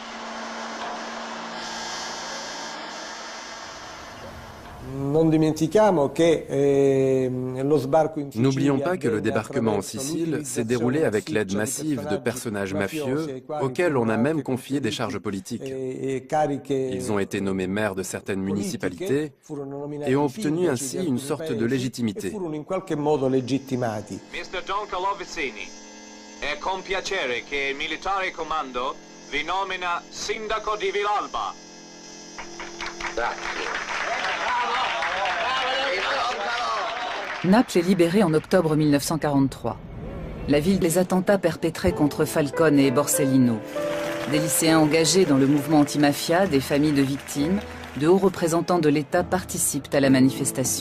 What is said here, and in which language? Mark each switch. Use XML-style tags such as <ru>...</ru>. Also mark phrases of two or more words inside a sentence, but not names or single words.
<fr>N'oublions pas que le débarquement en Sicile s'est déroulé avec l'aide massive de personnages mafieux auxquels on a même confié des charges politiques. Ils ont été nommés maires de certaines municipalités et ont obtenu ainsi une sorte de légitimité. Mr.</fr> <it>Don Calo Vizzini, è con piacere che il militare comando vi nomina sindaco di Villalba.</it> <fr>Naples est libérée en octobre 1943. La ville des attentats perpétrés contre Falcone et Borsellino. Des lycéens engagés dans le mouvement anti-mafia, des familles de victimes, de hauts représentants de l'État participent à la manifestation.</fr>